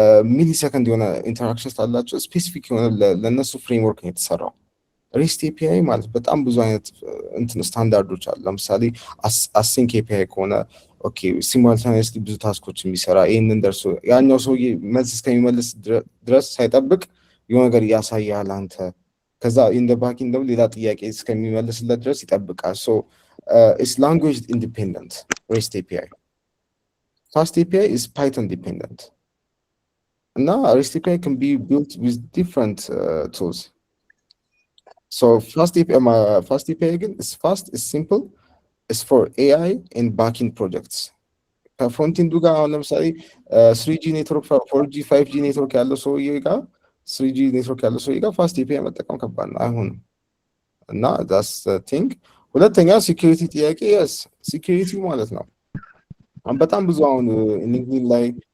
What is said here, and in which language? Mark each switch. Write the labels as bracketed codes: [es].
[am] ሚሊ ሰከንድ የሆነ ኢንተራክሽን ስላላቸው ስፔሲፊክ የሆነ ለእነሱ ፍሬምወርክ ነው የተሰራው። ሬስት ኤፒአይ ማለት በጣም ብዙ አይነት እንትን ስታንዳርዶች አሉ። ለምሳሌ አሲንክ ኤፒአይ ከሆነ ኦኬ ሲሙልታኒየስሊ ብዙ ታስኮች የሚሰራ ይህንን ደርሶ ያኛው ሰውዬ መልስ እስከሚመልስ ድረስ ሳይጠብቅ የሆነ ነገር ያሳያል አንተ ከዛ ኢንደ ባኪንግ ደግሞ ሌላ ጥያቄ እስከሚመልስለት ድረስ ይጠብቃል። ሶ [en] it's language independent REST API. Fast API is Python dependent. Now REST API can be built with different tools. So Fast API again is fast, is simple, is for AI and backend projects. [am] Front-end ጋር አሁን ለምሳሌ 3G ኔትወርክ 4G 5G ኔትወርክ ያለው ሰውዬ ጋር 3G ኔትወርክ ያለው ሰውዬ ጋር ፋስት API መጠቀም ከባድ ነው አይሆንም። እና [en] that's the thing. [am] ሁለተኛ ሴኩሪቲ ጥያቄ yes ሴኩሪቲ ማለት ነው በጣም ብዙ አሁን ሊንክድኢን ላይ